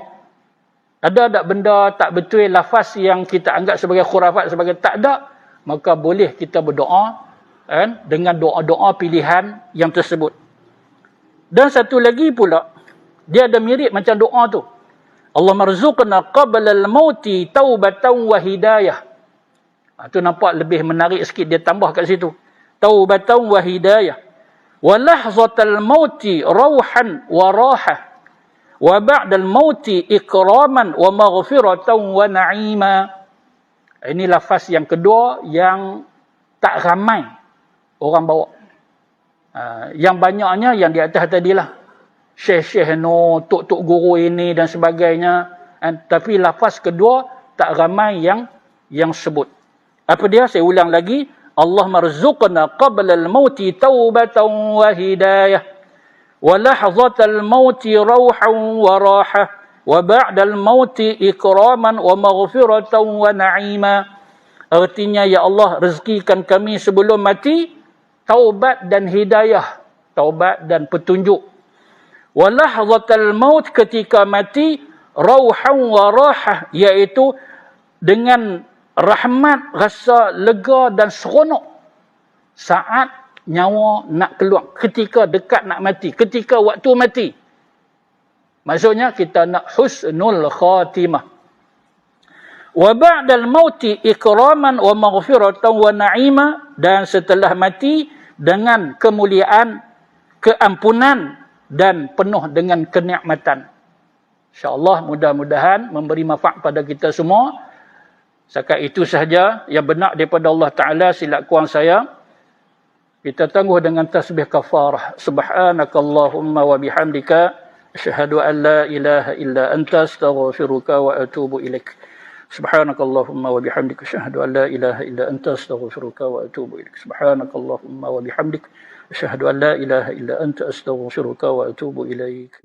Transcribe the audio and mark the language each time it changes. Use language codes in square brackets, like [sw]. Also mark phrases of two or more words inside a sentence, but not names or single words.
[ms] Ada tak benda tak betul, lafaz yang kita anggap sebagai khurafat, sebagai tak ada, maka boleh kita berdoa dengan doa-doa pilihan yang tersebut. Dan satu lagi pula, dia ada mirip macam doa tu. [ar] اللهم ارزقنا قبل الموت توبة وهداية. [ms] Itu nampak lebih menarik sikit, dia tambah kat situ. [ar] توبة وهداية. ولحظة الموت روحا وراحة. وبعد الموت إكراما ومغفرة ونعيما. [ms] Ini lafaz yang kedua yang tak ramai orang bawa. Yang banyaknya yang di atas tadilah. Syekh-syekh no, tok-tok guru ini dan sebagainya. Tapi lafaz kedua tak ramai yang sebut. Apa dia? Saya ulang lagi. [ar] اللهم ارزقنا قبل الموت توبة وهداية. ولحظة الموت روحا وراحة. وبعد الموت إكراما ومغفرة ونعيما. [ms] Artinya, ya Allah, rezekikan kami sebelum mati taubat dan hidayah. Taubat dan petunjuk. [ar] ولحظة الموت, [ms] ketika mati, [ar] روحا وراحة, [ms] iaitu dengan rahmat, rasa lega dan seronok saat nyawa nak keluar, ketika dekat nak mati, ketika waktu mati. Maksudnya kita nak [ar] حسن الخاتمة. وبعد الموت إكراما ومغفرة ونعيما, [ms] dan setelah mati dengan kemuliaan, keampunan dan penuh dengan kenikmatan. InsyaAllah mudah-mudahan memberi manfaat pada kita semua. Setakat itu sahaja yang benar daripada Allah Ta'ala, silap kurang saya. Kita tangguh dengan tasbih kafarah. [ar] سبحانك اللهم وبحمدك أشهد أن لا إله إلا أنت أستغفرك وأتوب إليك. سبحانك اللهم وبحمدك أشهد أن لا إله إلا أنت أستغفرك وأتوب إليك. سبحانك اللهم وبحمدك. أشهد أن لا إله إلا أنت أستغفرك وأتوب إليك.